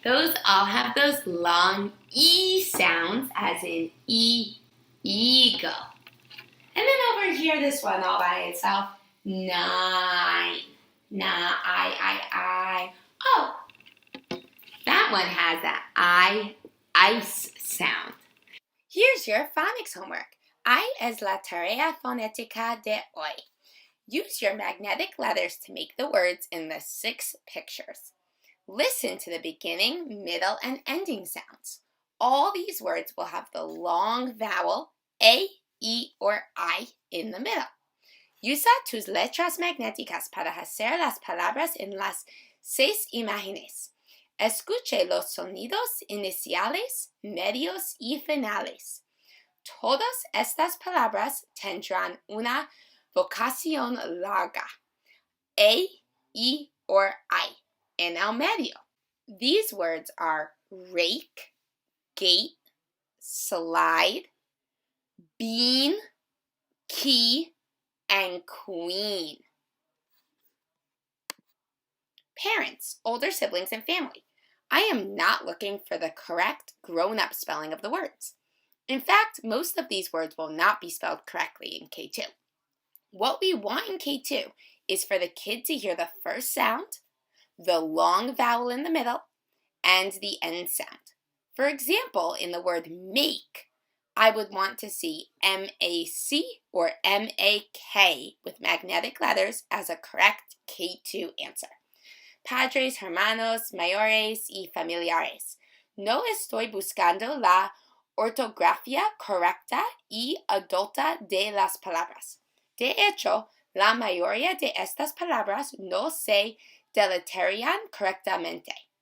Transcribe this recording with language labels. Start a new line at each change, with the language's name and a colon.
English: Those all have those long E sounds, as in eagle. And then over here, this one all by itself, 9. I. Oh, that one has that ice sound. Here's your phonics homework.
Spanish: Ahí es la tarea fonética de hoy.
English: Use your magnetic letters to make the words in the 6 pictures. Listen to the beginning, middle, and ending sounds. All these words will have the long vowel A, E, or I in the middle.
Spanish: Usa tus letras magnéticas para hacer las palabras en las 6 imágenes. Escuche los sonidos iniciales, medios y finales. Todas estas palabras tendrán una vocación larga, A, E, or I, en el medio.
English: These words are rake, gate, slide, bean, key, and queen. Parents, older siblings, and family. I am not looking for the correct grown-up spelling of the words. In fact, most of these words will not be spelled correctly in K2. What we want in K2 is for the kid to hear the first sound, the long vowel in the middle, and the end sound. For example, in the word make, I would want to see M-A-C or M-A-K with magnetic letters as a correct K2 answer.
Spanish: Padres, hermanos, mayores y familiares. No estoy buscando la ortografía correcta y adulta de las palabras. De hecho, la mayoría de estas palabras no se deletrean correctamente.